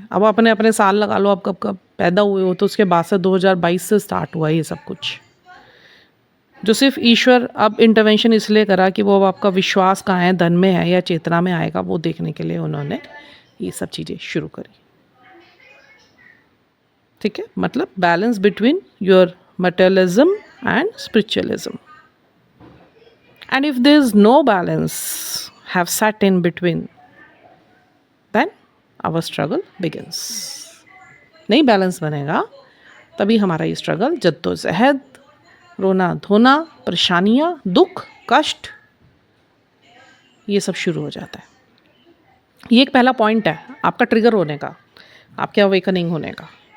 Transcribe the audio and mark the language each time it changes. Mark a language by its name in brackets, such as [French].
[Hindi] अब अपने अपने साल लगा लो, अब कब कब पैदा हुए हो, तो उसके बाद से 2022 से स्टार्ट हुआ ये सब कुछ, जो सिर्फ ईश्वर अब इंटरवेंशन इसलिए करा कि वो अब आपका विश्वास कहाँ है, धन में है या चेतना में आएगा, वो देखने के लिए उन्होंने ये सब चीज़ें शुरू करी। ठीक है, मतलब [English] Balance between your materialism and spiritualism. And if there is no balance have set in between, then our struggle begins. [Hindi] नहीं बैलेंस बनेगा तभी हमारा ये स्ट्रगल, जद्दोजहद, रोना धोना, परेशानियाँ, दुख, कष्ट, ये सब शुरू हो जाता है। ये एक पहला पॉइंट है आपका ट्रिगर होने का, आपके अवेकनिंग होने का।